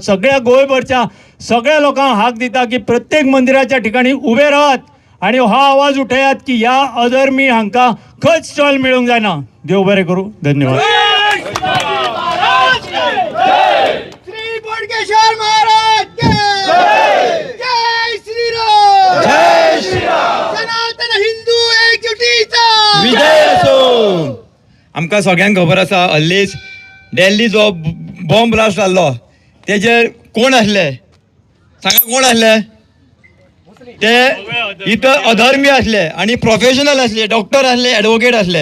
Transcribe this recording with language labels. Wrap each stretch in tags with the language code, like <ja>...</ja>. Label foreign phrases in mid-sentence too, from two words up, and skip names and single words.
<kok>सगळ्या गोंयभरच्या सगळ्या लोकांक हाक दिता की प्रत्येक मंदिराच्या ठिकाणी उबे रावात आणि हो आवाज उठयात की ह्या अधर्मी हांकां खंयच स्टॉल मेळूंक जायना. देव बरें करूं. धन्यवाद.</kok> <hi>श्री बोडगेश्वर महाराज की जय श्रीराम. जय श्रीराम.</hi> <kok>सनातन हिंदू एकजुटीचा विजय असो. आमकां सगळ्यांक खबर आसा हल्लीच दिल्ली जो</kok> <en>bomb blast</en> <kok>जाल्लो तेजेर कोण आसले सांगा, कोण आसले? ते इतर अधर्मी असले आणि प्रोफेशनल असले, डॉक्टर असले, ॲडवोकेट असले.</kok>